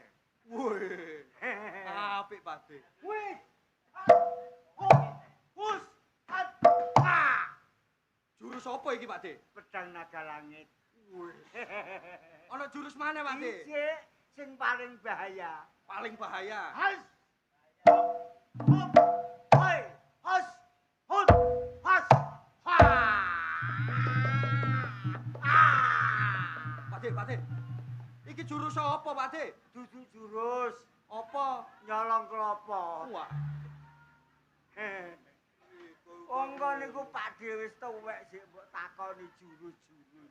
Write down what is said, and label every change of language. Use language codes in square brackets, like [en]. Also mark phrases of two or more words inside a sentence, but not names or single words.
[jv] Wih. Apik, Pakde. Wih. Hus. Jurus apa iki, Pakde? Pedang naga langit. Wih. Ana jurus mana, Pakde? Isik sing paling bahaya. Paling bahaya. Has. Hop. Hoi. Has. Hut. Has. Ha. Pakde, Pakde. Iki jurus apa, Pakde? Dudu jurus. Apa? Nyolong klopo. Wah. Wong kon niku Pakde wis tuwek sik mbok takoni jurus-jurus.